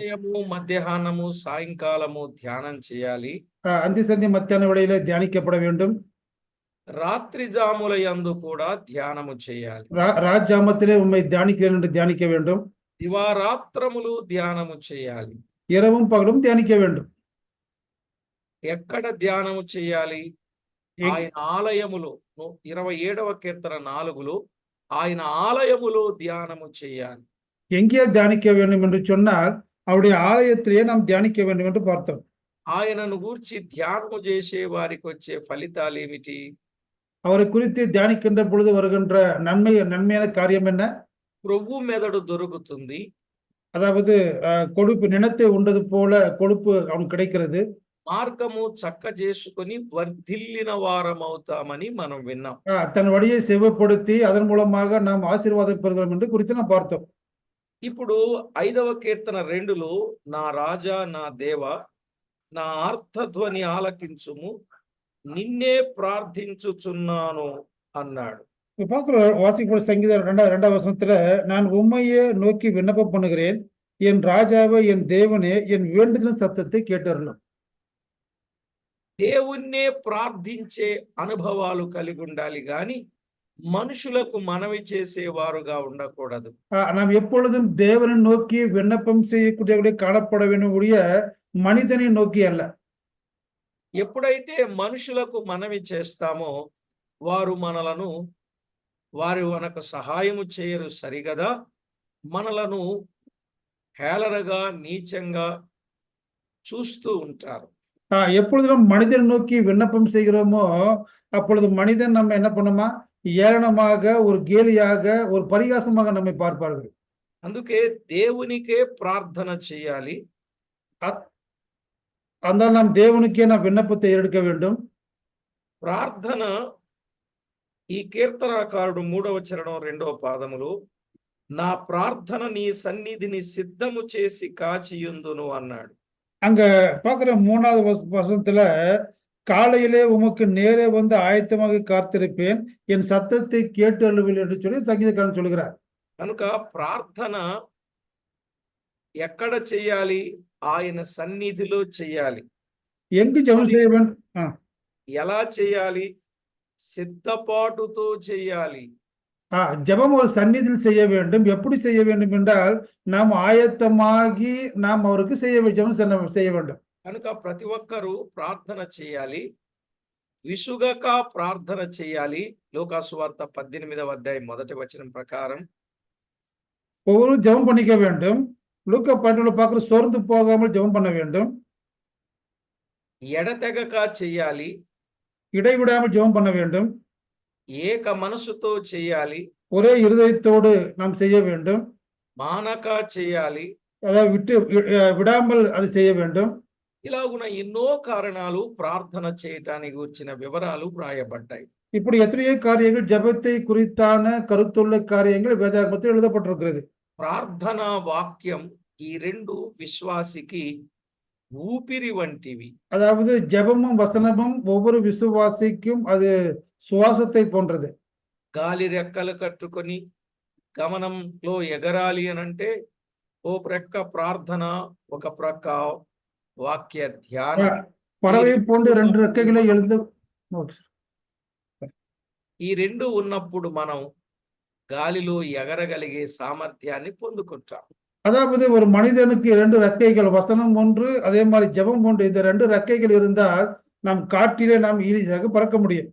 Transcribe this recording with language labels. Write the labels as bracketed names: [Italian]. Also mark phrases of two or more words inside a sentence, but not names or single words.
[Telugu] ఉదయము, మధ్యాహ్నము, సాయంకాలము ధ్యానం చేయాలి. [Tamil] அந்தி சந்தி மத்தியான வேளையில தியானிக்கப்பட வேண்டும். [Telugu] రాత్రి జాముల యందు కూడా ధ్యానము చేయాలి. [Tamil] ராஜாமத்திலே உண்மை தியானிக்கிறேன் என்று தியானிக்க வேண்டும். [Telugu] దివారాత్రములు ధ్యానము చేయాలి. [Tamil] இரவும் பகலும் தியானிக்க வேண்டும். [Telugu] ఎక్కడ ధ్యానము చేయాలి? ఆయన ఆలయములో. 27వ కీర్తన 4లో ఆయన ఆలయములో ధ్యానము చేయాలి. [Tamil] எங்கே தியானிக்க வேண்டும் என்று சொன்னால் அவருடைய ஆலயத்திலேயே நாம் தியானிக்க வேண்டும் என்று பார்த்தோம். [Telugu] ఆయనను గూర్చి ధ్యానము చేసే వారికి వచ్చే ఫలితాలు ఏమిటి? [Tamil] அவரை குறித்து தியானிக்கின்ற பொழுது வருகின்ற நன்மையான காரியம் என்ன? [Telugu] క్రొవ్వు మెదడు దొరుకుతుంది. [Tamil] அதாவது கொழுப்பு நிலத்தை உண்டது போல கொழுப்பு அவனுக்கு கிடைக்கிறது. [Telugu] మార్గము చక్క చేసుకొని వర్ధిల్లిన వారమవుతామని మనం విన్నాం. [Tamil] தன் வழியை செவ்வைப்படுத்தி அதன் மூலமாக நாம் ஆசீர்வாதம் பெறுகிறோம் என்று குறித்து நாம் பார்த்தோம். [Telugu] ఇప్పుడు 5వ కీర్తన 2లో నా రాజా నా దేవ నా ఆర్తధ్వని ఆలకించుము నిన్నే ప్రార్థించుచున్నాను అన్నాడు. [Tamil] இப்ப பார்க்கிறோம் வாசிக்கப்பட்ட சங்கீதம் 2ஆம் வசனத்துல நான் உம்மையே நோக்கி விண்ணப்பம் பண்ணுகிறேன். என் ராஜாவே என் தேவனே என் வேண்டுதலின் சத்தத்தை கேட்டருளும். [Telugu] దేవుణ్ణే ప్రార్థించే అనుభవాలు కలిగి ఉండాలి గాని మనుషులకు మనవి చేసేవారుగా ఉండకూడదు. [Tamil] நாம் எப்பொழுதும் தேவனை நோக்கி விண்ணப்பம் செய்யக்கூடிய காணப்பட வேண்டும் ஒழிய மனிதனை நோக்கி அல்ல. [Telugu] ఎప్పుడైతే మనుషులకు మనవి చేస్తామో వారు మనకు సహాయము చేయరు సరిగదా, మనలను హేళనగా నీచంగా చూస్తూ ఉంటారు. [Tamil] எப்பொழுது நம்ம மனிதனை நோக்கி விண்ணப்பம் செய்கிறோமோ அப்பொழுது மனிதன் நம்ம என்ன பண்ணுமா ஏளனமாக ஒரு கேலியாக ஒரு பரிகாசமாக நம்மை பார்ப்பார்கள். [Telugu] అందుకే దేవునికే ప్రార్థన చేయాలి. [Tamil] அதனால் நாம் தேவனுக்கே நாம் விண்ணப்பத்தை எடுக்க வேண்டும். [Telugu] ప్రార్థన ఈ కీర్తనాకారుడు 3వ చరణం 2వ పాదములో నా ప్రార్థన నీ సన్నిధిని సిద్ధము చేసి కాచియుందును అన్నాడు. [Tamil] அங்க பார்க்கிற 3வது வசனத்துல காலையிலே உமக்கு நேரே வந்து ஆயத்தமாக காத்திருப்பேன் என் சத்தத்தை கேட்டு அழுவில் என்று சொல்லி சங்கீதக்காரன் சொல்கிறார். [Telugu] కనుక ప్రార్థన ఎక్కడ చేయాలి? ఆయన సన్నిధిలో చేయాలి. [Tamil] எங்கு ஜெபம் செய்ய வேண்டும்? [Telugu] ఎలా చేయాలి? సిద్ధపాటుతో చేయాలి. [Tamil] ஜெபம் ஒரு சந்நிதியில் செய்ய வேண்டும். எப்படி செய்ய வேண்டும் என்றால் நாம் ஆயத்தமாகி நாம் அவருக்கு ஜெபம் செய்ய வேண்டும். [Telugu] కనుక ప్రతి ఒక్కరూ ప్రార్థన చేయాలి. విసుగక ప్రార్థన చేయాలి. లూకాసు వార్త 18వ అధ్యాయం 1వ వచనం ప్రకారం [Tamil] ஒவ்வொரு ஜெபம் பண்ணிக்க வேண்டும். லூக்கா 12 பார்க்கிற சோர்ந்து போகாமல் ஜெபம் பண்ண வேண்டும். [Telugu] ఎడతెగక చేయాలి. [Tamil] இடைவிடாமல் ஜெபம் பண்ண வேண்டும். [Telugu] ఏక మనసుతో చేయాలి. [Tamil] ஒரே இருதயத்தோடு நாம் செய்ய வேண்டும். [Telugu] మానక చేయాలి. [Tamil] அதாவது விடாமல் அது செய்ய வேண்டும். [Telugu] ఇలాగున ఎన్నో కారణాలు ప్రార్థన చేయటానికి వచ్చిన వివరాలు వ్రాయబడ్డాయి. [Tamil] இப்படி எத்தனையோ காரியங்கள் ஜெபத்தை குறித்தான கருத்துள்ள காரியங்கள் வேதாகமத்தில் எழுதப்பட்டிருக்கிறது. [Telugu] ప్రార్థన వాక్యం ఈ రెండు విశ్వాసికి ఊపిరి వంటివి. [Tamil] அதாவது ஜெபமும் வசனமும் ஒவ்வொரு விசுவாசிக்கும் அது சுவாசத்தை போன்றது. [Telugu] గాలి రెక్కలు కట్టుకొని గమనంలో ఎగరాలి అనంటే ఓ ప్రక్క ప్రార్థన, ఒక ప్రక్క వాక్య ధ్యానం. [Tamil] பறவை போன்று 2 ரெக்கைகளை எழுந்து [Telugu] ఈ రెండు ఉన్నప్పుడు మనం గాలిలో ఎగరగలిగే సామర్థ్యాన్ని పొందుకుంటాం. [Tamil] அதாவது ஒரு மனிதனுக்கு 2 ரெக்கைகள், வசனம் ஒன்று, அதே மாதிரி ஜெபம் ஒன்று, இந்த 2 ரெக்கைகள் இருந்தால் நாம் காற்றிலே நாம் ஈஸியாக பறக்க முடியும்.